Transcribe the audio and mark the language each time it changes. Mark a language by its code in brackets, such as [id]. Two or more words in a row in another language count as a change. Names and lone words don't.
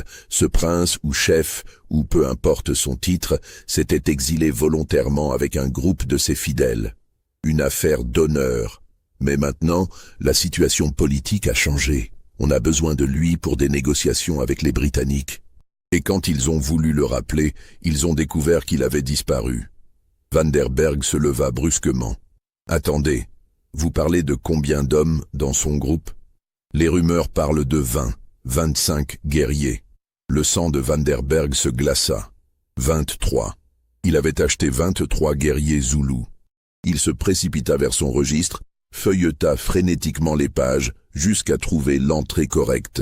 [fr] Ce prince ou chef, ou peu importe son titre, s'était exilé volontairement avec un groupe de ses fidèles. Une affaire d'honneur. Mais maintenant, la situation politique a changé. On a besoin de lui pour des négociations avec les Britanniques. Et quand ils ont voulu le rappeler, ils ont découvert qu'il avait disparu. Van der Berg se leva brusquement. « Attendez, vous parlez de combien d'hommes dans son groupe ?» Les rumeurs parlent de 20, 25 guerriers. Le sang de Van der Berg se glaça. 23. Il avait acheté 23 guerriers zoulous. Il se précipita vers son registre, feuilleta frénétiquement les pages jusqu'à trouver l'entrée correcte.